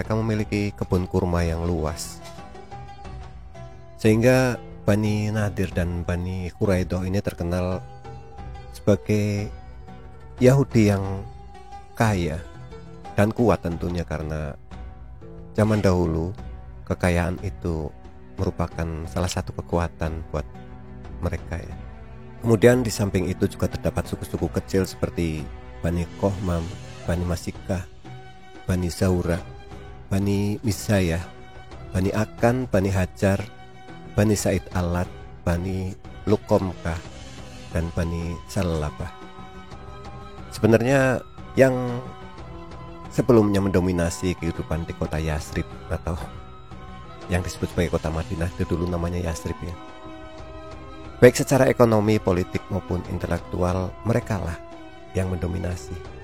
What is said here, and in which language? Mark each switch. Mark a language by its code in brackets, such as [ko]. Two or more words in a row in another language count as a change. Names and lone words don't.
[id] Mereka memiliki kebun kurma yang luas, sehingga Bani Nadir dan Bani Quraidah ini terkenal sebagai Yahudi yang kaya dan kuat tentunya, karena zaman dahulu kekayaan itu merupakan salah satu kekuatan buat mereka ya. Kemudian di samping itu juga terdapat suku-suku kecil seperti Bani Kohmam, Bani Masikah, Bani Zaura, Bani Misayah, Bani Akan, Bani Hajar, Bani Said Alat, Bani Luqomkah, dan Bani Salabah. Sebenarnya yang sebelumnya mendominasi kehidupan di kota Yasrib atau yang disebut sebagai kota Madinah itu dulu namanya Yasrib ya. Baik secara ekonomi, politik maupun intelektual, mereka lah yang mendominasi.